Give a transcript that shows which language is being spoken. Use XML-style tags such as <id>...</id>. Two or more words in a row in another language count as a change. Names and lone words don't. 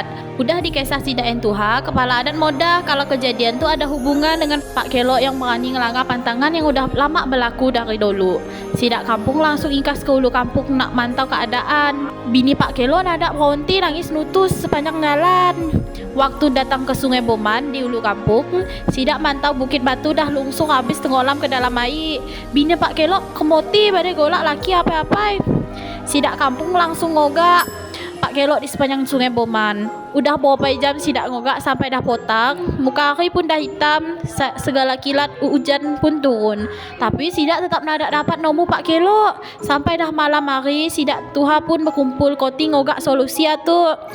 <ms>Udah dikisah sidak entuha, kepala adat modah kalau kejadian tu ada hubungan dengan Pak Kelok yang berani ngelanggar pantangan yang udah lama berlaku dari dulu. Sidak kampung langsung ingkas ke ulu kampung nak mantau keadaan. Bini Pak Kelok nada berhenti nangis nutus sepanjang jalan. Waktu datang ke Sungai Boman di ulu kampung, sidak mantau Bukit Batu dah lungsuh habis tenggelam ke dalam air. Bini Pak Kelok kemoti pada golak laki apa-apa. Sidak kampung langsung ngogak Pak Kelok di sepanjang Sungai Boman. Udah berapa jam sidak ngogak sampai dah potang, muka hari pun dah hitam, segala kilat hujan pun turun. Tapi sidak tetap nada dapat nemu Pak Kelok. Sampai dah malam hari, sidak tuha pun berkumpul koti ngogak solusi tu.</ms>